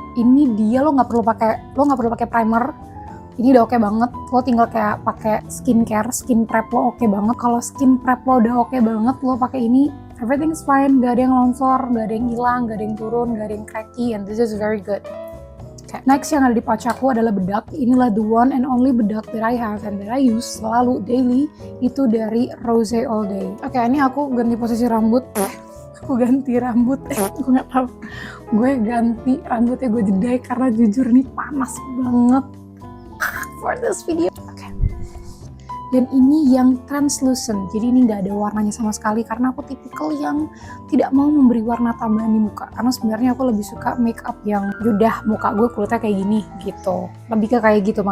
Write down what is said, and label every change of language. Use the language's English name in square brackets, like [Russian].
[Indonesian] Ini dia, lo nggak perlu pakai primer. Ini udah oke banget. Lo tinggal kayak pakai skincare, skin prep lo oke banget. Kalau skin prep lo udah oke banget, lo pakai ini, [English] everything is fine. [Indonesian] Gak ada yang longsor, gak ada yang hilang, gak ada yang turun, gak ada yang cracky, [English] and this is very good. [Indonesian] Okay. Next yang ada di pouch aku adalah bedak. Inilah [English] the one and only bedak that I have and that I use [Indonesian] selalu [English] daily. [Indonesian] Itu dari Rose All Day. Oke, ini aku ganti posisi rambut. Gue ganti rambutnya, gue jedai karena jujur nih panas banget [English] for this video. [Indonesian] Okay. Dan ini yang translucent, jadi ini nggak ada warnanya sama sekali, karena aku tipikal yang tidak mau memberi warna tambahan di muka, karena sebenarnya aku lebih suka makeup yang udah muka gue kulitnya kayak gini gitu, lebih ke kayak gitu.